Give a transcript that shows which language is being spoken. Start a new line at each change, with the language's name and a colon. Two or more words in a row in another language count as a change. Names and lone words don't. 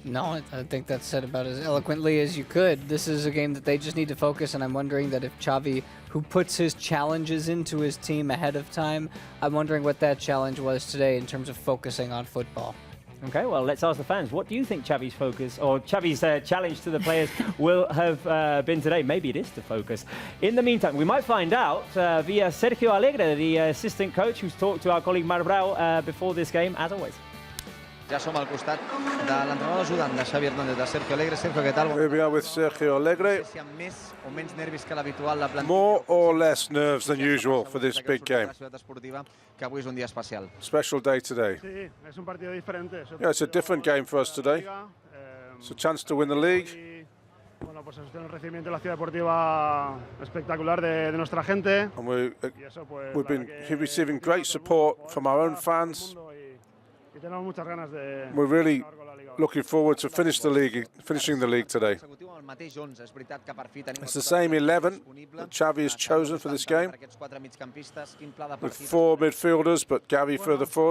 English: No, I think that's said about as eloquently as you could. This is a game that they just need to focus, and I'm wondering that if Xavi, who puts his challenges into his team ahead of time, I'm wondering what that challenge was today in terms of focusing on football. Okay, well, let's ask the fans. What do you think Xavi's focus or Xavi's challenge to the players will have been today? Maybe it is to focus. In the meantime, we might find out via Sergio Alegre, the assistant coach, who's talked to our colleague Mar Brau before this game, as always.
Catalan: Ja som al costat de l'entrenador ajudant de Xavi Hernández, de Sergio Alegre. Sergio, què tal?
English: Here we are with Sergio Alegre.
Catalan: No sé si amb més o menys nervis que l'habitual la plantilla.
English: More or less nerves than usual for this big game.
Catalan: Que avui és un dia especial.
English: Special day today.
Spanish: Sí, es un partido diferente.
English: Yeah, it's a different game for us today. It's a chance to win the league.
Spanish: Bueno, pues el recibimiento de la ciudad deportiva espectacular de nuestra gente.
English: And we've been receiving great support from our own fans. We're really looking forward to finishing the league today. It's the same 11 that Xavi has chosen for this game, with 4 midfielders, but Gavi further forward.